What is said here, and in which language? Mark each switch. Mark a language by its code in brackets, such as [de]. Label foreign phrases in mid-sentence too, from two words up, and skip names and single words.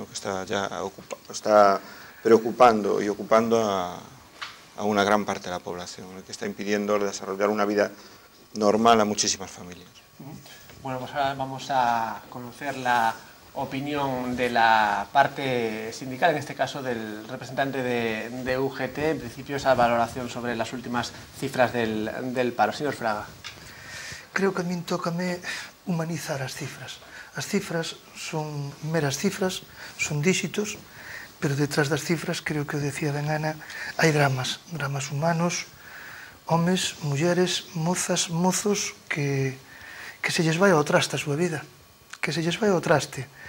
[es] Que está preocupando y ocupando a una gran parte de la población, que está impidiendo desarrollar una vida normal a muchísimas familias. Bueno, pues ahora vamos a conocer la opinión de la parte sindical, en este caso del representante de UGT, en principio esa valoración sobre las últimas cifras del paro. Señor Fraga. [gl] Creo que a min tócame humanizar as cifras. As cifras son meras cifras, son díxitos, pero detrás das cifras, creo que o decía ben Ana, hai dramas humanos, homes, mulleres, mozas, mozos que se lles vai ao traste a súa vida, que se lles vai ao traste.